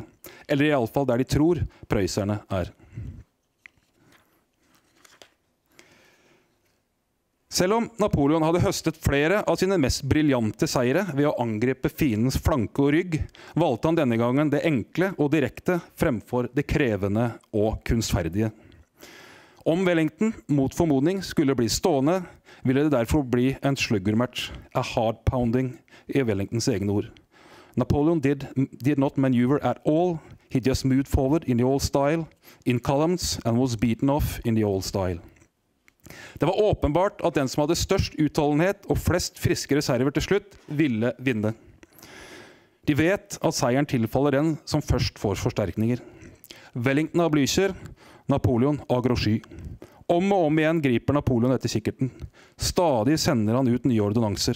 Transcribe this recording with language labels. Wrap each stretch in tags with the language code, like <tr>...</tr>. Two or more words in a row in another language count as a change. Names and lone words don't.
<no>Eller i alle fall der de tror prøyserne er. Selv om Napoleon hadde høstet flere av sine mest briljante seire ved å angripe fiendens flanke og rygg, valgte han denne gangen det enkle og direkte fremfor det krevende og kunstferdige. Om Wellington mot formodning skulle bli stående, ville det derfor bli en sluggermatch,</no> <en>a hard pounding,</en> <no>i Wellingtons egne ord.</no> <en>Napoleon did not maneuver at all, he just moved forward in the old style, in columns, and was beaten off in the old style.</en> <no>Det var åpenbart at den som hadde størst utholdenhet og flest friske reserver til slutt, ville vinne. De vet at seieren tilfaller den som først får forsterkninger. Wellington av Blücher, Napoleon av Grouchy. Om og om igjen griper Napoleon etter kikkerten. Stadig sender han ut nye ordonnanser.</no>